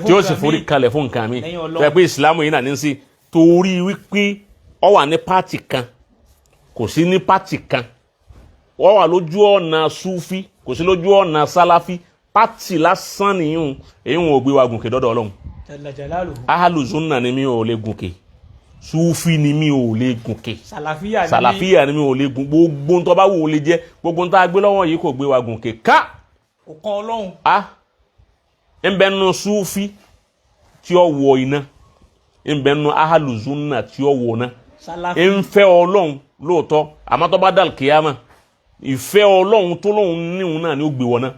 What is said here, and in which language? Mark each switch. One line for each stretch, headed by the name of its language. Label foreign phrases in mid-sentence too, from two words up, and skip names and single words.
Yoruba: tí ó sì forí kalẹ̀ fún nǹkan mi. Lẹ́yìn Ọlọ́run. tó yẹ pé ìsìlámù yìí náà ní sí torí wípé ó wà ní pátì kan kò sí ní pátì kan ó wà lójú ọ̀nà súfí kò sí lójú ọ̀nà sáláfí pátì lásán nìyún èyí wọn ò gbé wa gùnkè dọ́dọ̀ Ọlọ́run.
Arabic: جل جلاله. أهل السنة
Yoruba: ni mi ò lè gùnkè súfí ni mi ò lè gùnkè Sàlàfíà ni mi ò lè gùn gbogbo tó bá wù ó lè jẹ́ gbogbo tó a gbé lọ́wọ́ yìí kò gbé wa gùnkè ká. Kò kan Ọlọ́run. ń bẹ nínú súfí tí ó wọ iná ń bẹ nínú
Arabic: أهل السنة
Yoruba: tí ó wọ náà ń fẹ́ Ọlọ́run lóòótọ́ àmọ́ tó bá dàl kíyámà ìfẹ́ Ọlọ́run tó lóun níhun náà ni ó gbé wọn náà.